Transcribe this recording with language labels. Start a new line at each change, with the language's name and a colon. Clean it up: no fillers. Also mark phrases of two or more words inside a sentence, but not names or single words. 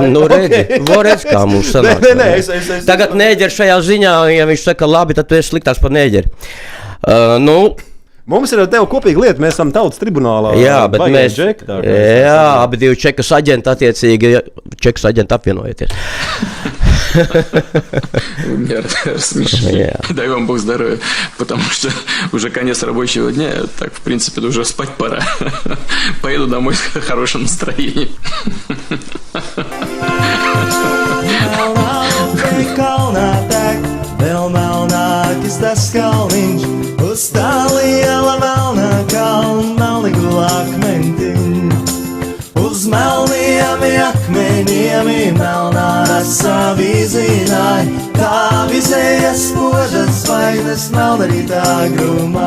Latvian: Redz, kā mums sanāk. Nē, Tagad nēģeri šajā ziņā, ja viņš saka labi, tad tu esi sliktāks par nēģeri. Mums ir ar tevi kopīga lieta, mēs esam tautas tribunālā. Jā, bet mēs, abi divi Čekas aģenti attiecīgi, Čekas aģenti apvienojieties.
Russian: Смешно. Дай вам Бог здоровья, потому что уже конец рабочего дня, так, в принципе, уже спать пора. Поеду домой с хорошим настроением.
Latvian: Uz tā liela melnā kalna liku akmentiņ. Uz melniem akmeņiem melnā rasa vizināja, kā vizējas spožas zvaigznes melnarītā grumā.